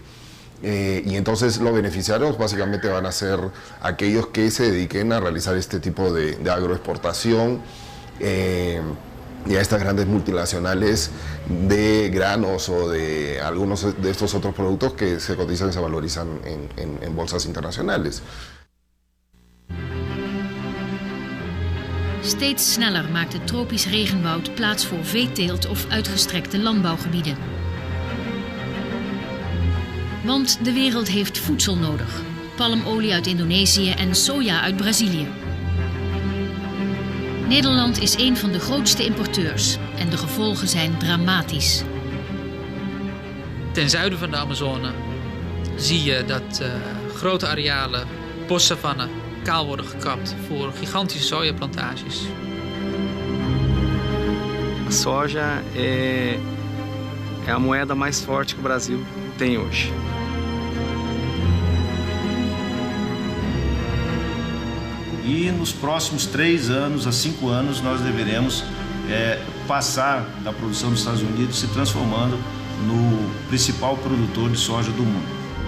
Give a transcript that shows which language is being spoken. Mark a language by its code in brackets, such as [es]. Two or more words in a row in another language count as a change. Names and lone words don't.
[es] Y entonces los beneficiarios básicamente van a ser aquellos que se dediquen a realizar este tipo de agroexportación y a estas grandes multinacionales de granos o de algunos de estos otros productos que se cotizan y se valorizan en bolsas internacionales. [nl] Steeds sneller maakt het tropisch regenwoud plaats voor veeteelt of uitgestrekte landbouwgebieden. Want de wereld heeft voedsel nodig. Palmolie uit Indonesië en soja uit Brazilië. Nederland is een van de grootste importeurs en de gevolgen zijn dramatisch. Ten zuiden van de Amazone zie je dat grote arealen bossavannen kaal worden gekapt voor gigantische sojaplantages. [pt] A soja é a moeda mais forte que o Brasil tem hoje. E nos próximos 3 anos a 5 anos nós deveremos passar da produção dos Estados Unidos se transformando no principal produtor de soja do mundo.